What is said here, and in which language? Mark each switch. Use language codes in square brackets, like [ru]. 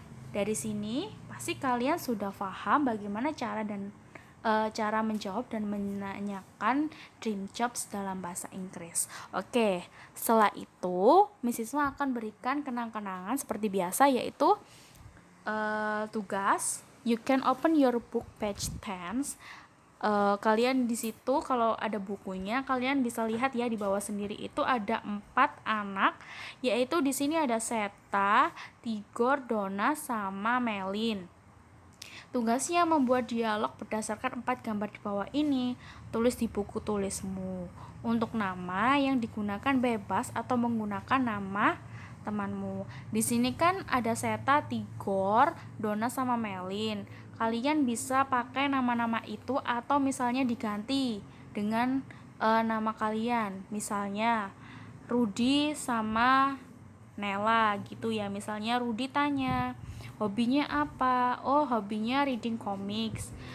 [id] Dari sini, pasti kalian sudah paham bagaimana cara menjawab dan menanyakan dream jobs dalam bahasa Inggris. Oke, setelah itu Mrs. Ma akan berikan kenang-kenangan seperti biasa, yaitu tugas. [en] You can open your book page 10. [id] Kalian di situ kalau ada bukunya kalian bisa lihat ya, di bawah sendiri itu ada 4 anak, yaitu di sini ada Seta, Tigor, Donna sama Melin. Tugasnya membuat dialog berdasarkan 4 gambar di bawah ini. Tulis di buku tulismu. Untuk nama yang digunakan bebas atau menggunakan nama temanmu. Di sini kan ada Seta, Tigor, Donna sama Melin. Kalian bisa pakai nama-nama itu atau misalnya diganti dengan nama kalian. Misalnya Rudi sama Nela gitu ya. Misalnya Rudi tanya, hobinya apa? [en] Oh, [id] hobinya [en] reading comics.